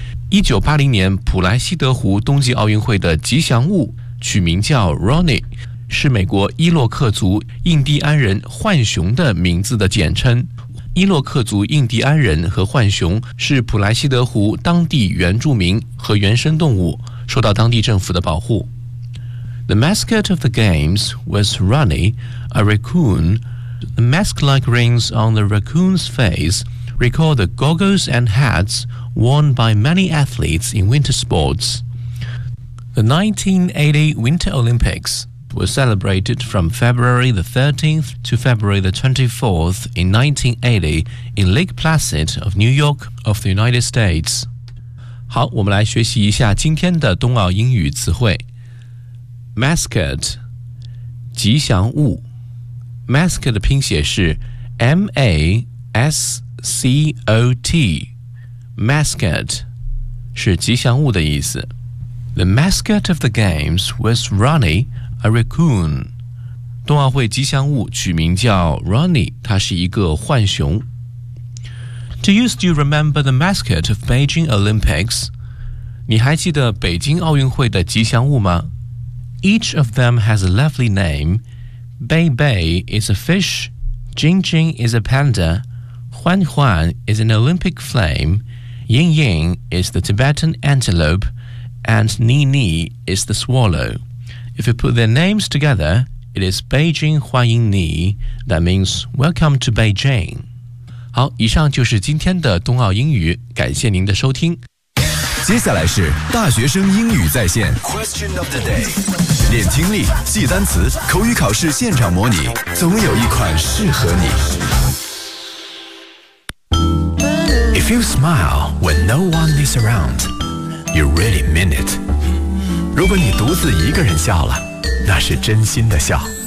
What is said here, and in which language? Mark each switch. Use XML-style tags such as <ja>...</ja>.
<zh>1980年普莱西德湖冬季奥运会的吉祥物取名叫 Ronnie， 是美国伊洛克族印第安人浣熊的名字的简称。伊洛克族印第安人和浣熊是普莱西德湖当地原住民和原生动物，受到当地政府的保护。</zh> <en>The mascot of the games was Ronnie, a raccoon. The mask-like rings on the raccoon's face recall the goggles and hats worn by many athletes in winter sports. The 1980 Winter Olympics were celebrated from February the 13th to February the 24th in 1980 in Lake Placid of New York of the United States.</en> <zh>好，我们来学习一下今天的冬奥英语词汇。 Mascot， 吉祥物。Mascot 的拼写是 M-A-S-C-O-T。 Mascot 是吉祥物的意思。</zh> <en>The mascot of the games was Ronnie, a raccoon。</en> <zh>冬奥会吉祥物取名叫 Ronnie， 他是一个浣熊。</zh> <en>Do you still remember the mascot of Beijing Olympics？</en> <zh>你还记得北京奥运会的吉祥物吗？</zh> <en>Each of them has a lovely name. Bei Bei is a fish. Jing Jing is a panda. Huan Huan is an Olympic flame. Ying Ying is the Tibetan antelope. And Ni Ni is the swallow. If you put their names together, it is Beijing Huan Ying Ni. That means welcome to Beijing.</en> <zh>好，以上就是今天的冬奥英语，感谢您的收听。接下来是大学生英语在线</zh> <en>Question of the day，</en> <zh>练听力，记单词，口语考试现场模拟，总有一款适合你。</zh> <en>If you smile when no one is around, you really mean it。</en> <zh>如果你独自一个人笑了，那是真心的笑。</zh>